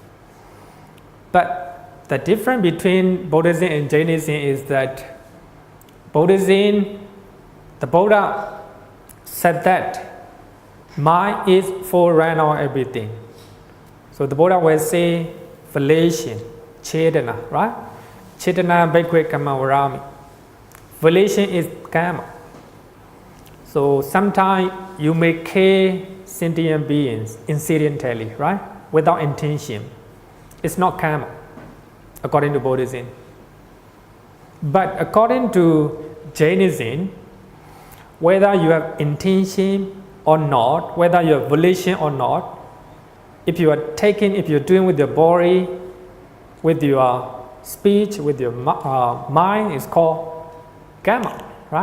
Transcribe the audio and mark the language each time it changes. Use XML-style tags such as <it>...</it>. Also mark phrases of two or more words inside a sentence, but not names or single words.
<en>But the difference between Buddhism and Jainism is that Buddhism, the Buddha said that mind is forerunner of everything. So the Buddha will say volition, chetana, right?</en> <pi>Chetana bhikkhve kamma varami.</pi> <en>Volition is karma. So sometimes you may kill sentient beings incidentally, right? Without intention. It's not karma, according to Buddhism. But according to Jainism, whether you have intention or not, whether you have volition or not, if you're doing with your body, with your speech, with your mind, it's called karma, right?</en>